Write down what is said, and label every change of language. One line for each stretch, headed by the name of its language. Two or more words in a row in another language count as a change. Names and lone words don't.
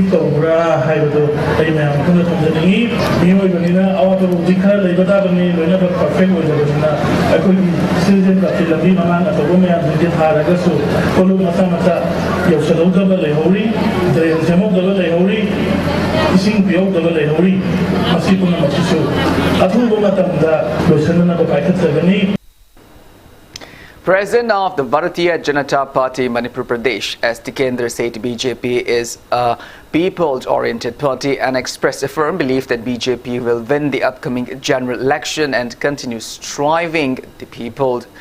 Manipuri: ꯇꯧꯕ꯭ꯔꯥ ꯍꯥꯏꯕꯗꯨ ꯑꯩ ꯃꯌꯥꯝ ꯄꯨꯟꯅ ꯊꯝꯖꯅꯤꯡꯉꯤ ꯃꯤꯑꯣꯏꯕꯅꯤꯅ ꯑꯋꯥꯠꯄꯕꯨꯗꯤ ꯈꯔ ꯂꯩꯕ ꯇꯥꯕꯅꯤ ꯂꯣꯏꯅꯃꯛ ꯄꯔꯐꯦꯛ ꯑꯣꯏꯗꯕꯅꯤꯅ ꯑꯩꯈꯣꯏꯒꯤ ꯁꯤꯖꯟ ꯀꯞꯀꯤ ꯂꯝꯕꯤ ꯃꯃꯥꯡ ꯑꯆꯧꯕ ꯃꯌꯥꯝꯁꯤꯡꯁꯦ ꯊꯥꯔꯒꯁꯨ ꯀꯣꯂꯨꯞ ꯃꯆꯥ ꯃꯆꯥ ꯌꯧꯁꯜꯍꯧꯗꯕ ꯂꯩꯍꯧꯔꯤ ꯗ꯭ꯔꯦꯟ ꯁꯦꯝꯍꯧꯗꯕ ꯂꯩꯍꯧꯔꯤ ꯏꯁꯤꯡ ꯄꯤꯍꯧꯗꯕ ꯂꯩꯍꯧꯔꯤ ꯃꯁꯤ ꯄꯨꯝꯅꯃꯛꯁꯤꯁꯨ ꯑꯊꯨꯕ ꯃꯇꯝꯗ ꯂꯣꯏꯁꯤꯟꯅꯕ ꯄꯥꯏꯈꯠꯆꯒꯅꯤ.
English: President of the Bharatiya Janata Party Manipur Pradesh, S.T. Kendra, said BJP is a peoples-oriented party and expressed a firm belief that BJP will win the upcoming general election and continue serving the people.